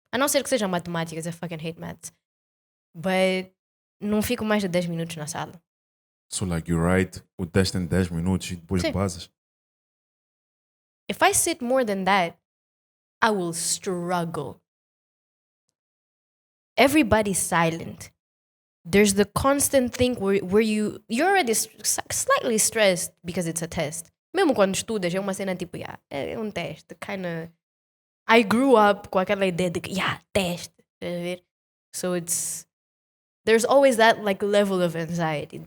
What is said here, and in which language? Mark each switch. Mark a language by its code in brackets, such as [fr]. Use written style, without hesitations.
[pt] A não ser que sejam matemáticas, [en] I fucking hate maths. But [pt] não fico mais de 10 minutos na sala. [en] So like you write [pt] o teste em 10 minutos e depois basas? [en] If I sit more than that, I will struggle. Everybody's silent. There's the constant thing where you're already slightly stressed because it's a test. [pt] Mesmo quando estudas, é uma cena tipo, é um teste. [en] Kinda. I grew up [pt] com aquela ideia de que, teste. [en] So there's always that like level of anxiety.